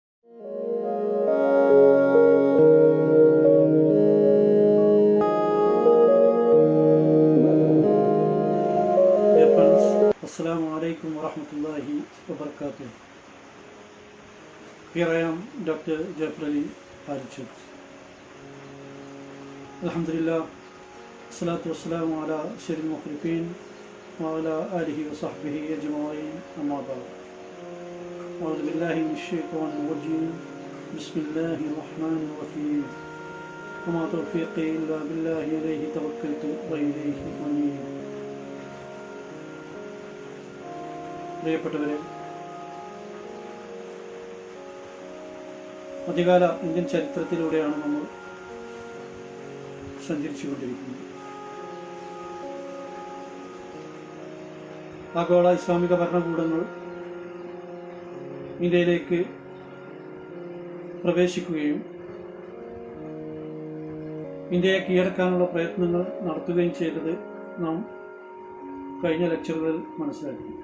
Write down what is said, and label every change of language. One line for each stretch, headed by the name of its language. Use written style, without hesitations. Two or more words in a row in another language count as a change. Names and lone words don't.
Arabic: السلام عليكم ورحمة الله وبركاته.
English: Here I am, Dr. Jafar Ali Archud.
Arabic: الحمد لله، الصلاة والسلام على سيد المخلفين وعلى آله وصحبه أجمعين، أما بعد. أعوذ بالله من الشيطان الرجيم. بسم الله الرحمن الرحيم. وما توفيقي إلا بالله عليه توكلت وإليه أنيب.
Malayalam: പ്രിയപ്പെട്ടവരെ, മധ്യകാല ഇന്ത്യൻ ചരിത്രത്തിലൂടെയാണ് നമ്മൾ സഞ്ചരിച്ചുകൊണ്ടിരിക്കുന്നത്. ആഗോള ഇസ്ലാമിക ഭരണകൂടങ്ങൾ ഇന്ത്യയിലേക്ക് പ്രവേശിക്കുകയും ഇന്ത്യയെ കീഴടക്കാനുള്ള പ്രയത്നങ്ങൾ നടത്തുകയും ചെയ്തത് നാം കഴിഞ്ഞ ലെക്ചറുകളിൽ മനസ്സിലാക്കി.